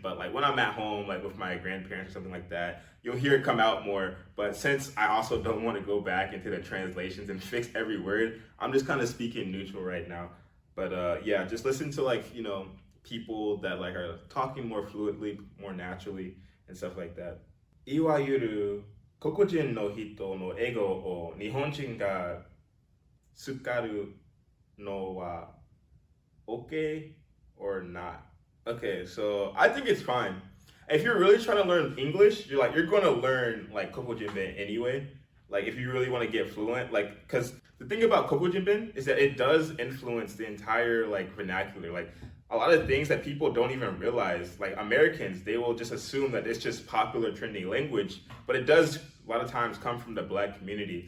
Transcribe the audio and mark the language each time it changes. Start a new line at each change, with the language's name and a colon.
English: But like when I'm at home, like with my grandparents or something like that, you'll hear it come out more. But since I also don't want to go back into the translations and fix every word, I'm just kind of speaking neutral right now. But yeah, just listen to like, you know, people that like are talking more fluidly, more naturally and stuff like that.
Japanese: いわゆる黒人の人の英語を日本人が使うのは
English: okay or not? Okay, so I think it's fine. If you're really trying to learn English, you're going to learn like kokojinben anyway. Like if you really want to get fluent, like because the thing about kokojinben is that it does influence the entire like vernacular. Like a lot of things that people don't even realize, like Americans, they will just assume that it's just popular trending language, but it does a lot of times come from the black community.